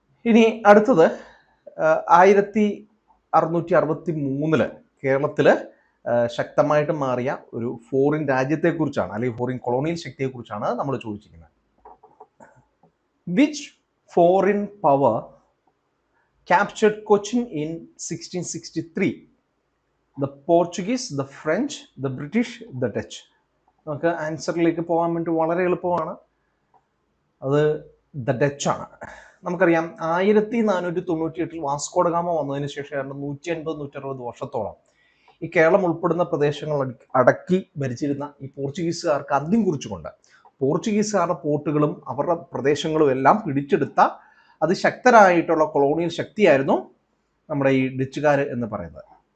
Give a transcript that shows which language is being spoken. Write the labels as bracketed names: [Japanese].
[Malayalam] ഇനി അടുത്തത് 1663 കേരളത്തില് ശക്തമായിട്ട് മാറിയ ഒരു ഫോറിൻ രാജ്യത്തെക്കുറിച്ചാണ്, അല്ലെങ്കിൽ ഫോറിൻ കൊളോണിയൽ ശക്തിയെക്കുറിച്ചാണ് നമ്മൾ ചോദിച്ചിരിക്കുന്നത്. [English] Which foreign power captured Cochin in 1663? The Portuguese, the French, the British, the Dutch. [Malayalam] നമുക്ക് ആൻസറിലേക്ക് പോകാൻ വേണ്ടി വളരെ എളുപ്പമാണ്. അത് ദ ഡച്ച് ആണ്. നമുക്കറിയാം 1498 വാസ്കോഡഗാമ വന്നതിന് ശേഷം 150-160 വർഷത്തോളം ഈ കേരളം ഉൾപ്പെടുന്ന പ്രദേശങ്ങൾ അടക്കി ഭരിച്ചിരുന്ന ഈ പോർച്ചുഗീസുകാർക്ക് അന്ത്യം കുറിച്ചുകൊണ്ട് പോർച്ചുഗീസുകാരുടെ പോർട്ടുകളും അവരുടെ പ്രദേശങ്ങളും എല്ലാം പിടിച്ചെടുത്ത അതിശക്തരായിട്ടുള്ള കൊളോണിയൽ ശക്തിയായിരുന്നു നമ്മുടെ ഈ ഡച്ചുകാർ എന്ന് പറയുന്നത്.